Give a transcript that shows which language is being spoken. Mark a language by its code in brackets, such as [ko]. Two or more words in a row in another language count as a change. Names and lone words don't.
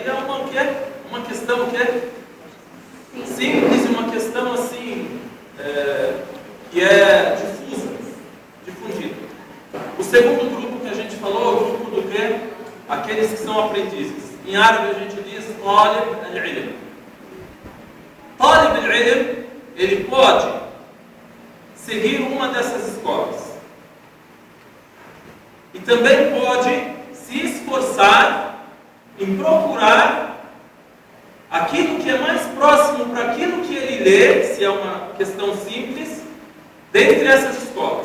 [pt] E é uma questão que é simples, uma questão assim, que é difundida. O segundo grupo que a gente falou é o grupo do quê? Aqueles que são aprendizes. Em árabe a gente diz [ar] طالب العلم. طالب العلم, [pt] ele pode seguir uma dessas escolas. E também pode se esforçar em procurar aquilo que é mais próximo para aquilo que ele lê, se é uma questão simples, dentre essas escolas.